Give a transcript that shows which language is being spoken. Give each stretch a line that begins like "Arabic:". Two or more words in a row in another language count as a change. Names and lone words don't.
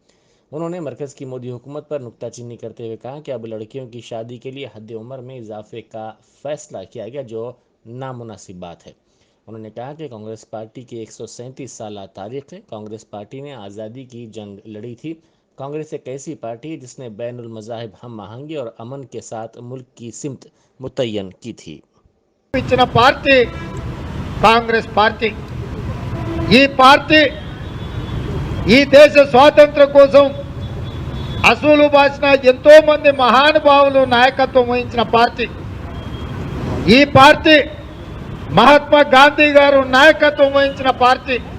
Urdu: انہوں نے مرکز کی مودی حکومت پر نکتہ چینی کرتے ہوئے کہا کہ اب لڑکیوں کی شادی کے لیے حد عمر میں اضافے کا فیصلہ کیا گیا، جو نامناسب بات ہے۔ انہوں نے کہا کہ کانگریس پارٹی کی 137 سالہ تاریخ ہے۔ کانگریس پارٹی نے آزادی کی جنگ لڑی تھی۔ کانگریس ایک ایسی پارٹی ہے جس نے بین المذاہب ہم آہنگی اور امن کے ساتھ ملک کی سمت متعین کی تھی۔
Telugu: ఇచ్చిన పార్టీ కాంగ్రెస్ పార్టీ. ఈ పార్టీ ఈ దేశ స్వాతంత్ర్యం కోసం అసూలు బాసిన ఎంతో మంది మహానుభావులు నాయకత్వం వహించిన పార్టీ. ఈ పార్టీ మహాత్మా గాంధీ గారు నాయకత్వం వహించిన పార్టీ.